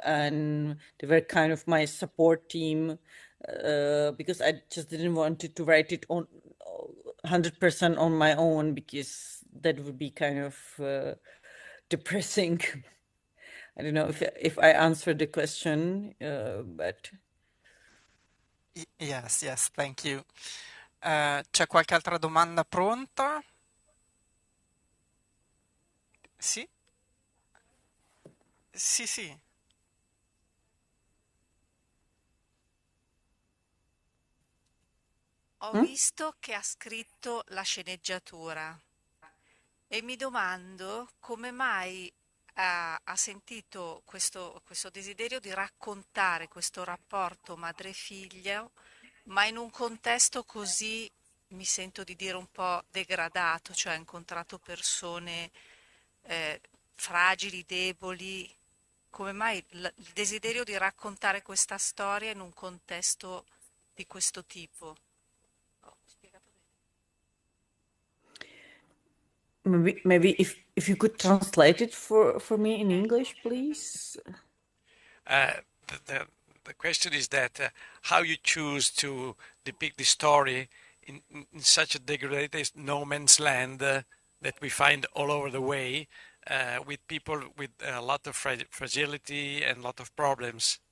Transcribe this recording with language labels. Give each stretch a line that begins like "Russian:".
English: And they were kind of my support team because I just didn't want to write it on 100% on my own, because that would be kind of depressing. I don't know if I answered the question, but Yes, yes, thank you.
Italian: C'è qualche altra domanda pronta? Sì? Sì, sì. Ho hmm? visto che ha scritto la sceneggiatura e mi domando come mai ha sentito questo desiderio di raccontare questo rapporto madre-figlio, ma in un contesto così, mi sento di dire un po' degradato, cioè ha incontrato persone eh, fragili, deboli. Come mai il desiderio di raccontare questa storia in un contesto di questo tipo? Ho spiegato bene?
English: Maybe if you could translate it for me in English, please. Uh, the, the, the question is that how you choose to depict the story in such a degraded no man's land that we find all over the way, with people with a lot of fragility and a lot of problems.